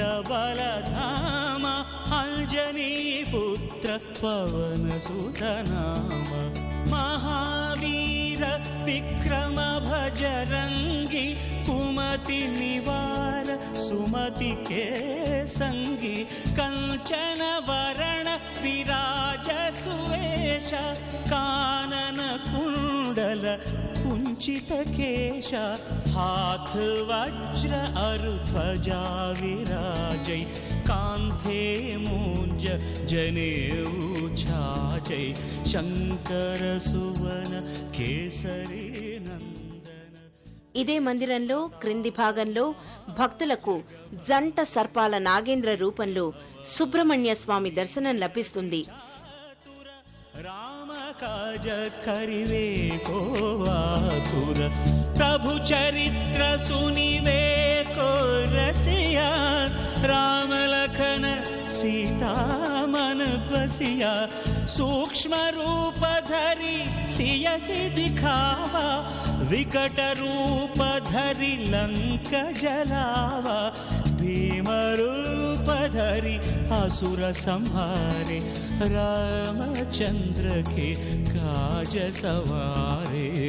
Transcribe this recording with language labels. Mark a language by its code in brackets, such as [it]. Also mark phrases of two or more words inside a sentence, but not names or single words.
[awa] बलधाम अंजनी पुत्र पवन सुतनाम महावीर विक्रम भजरंगी कुमति निवार सुमति के संगी कंचन वरण विराज सुवेश कानन कुंडल कुंचित केश हाथ वज्र अरु ध्वजा विराजै कांथे मूंज जनेऊ छाजै शंकर सुवन केसरी నందన. [te] ఇదే మందిరంలో క్రింది భాగంలో భక్తులకు జంట సర్పాల నాగేంద్ర రూపంలో సుబ్రహ్మణ్య స్వామి దర్శనం లభిస్తుంది. [awa] राम काज करिवे को आतुर प्रभु चरित्र सुनिवे को रसिया राम लखन सीता मन बसिया सूक्ष्म रूप धरि सियहि दिखावा विकट रूप धरि लंक जलावा भीम रूप धरि असुर संहारे रामचंद्र के काज सवारे.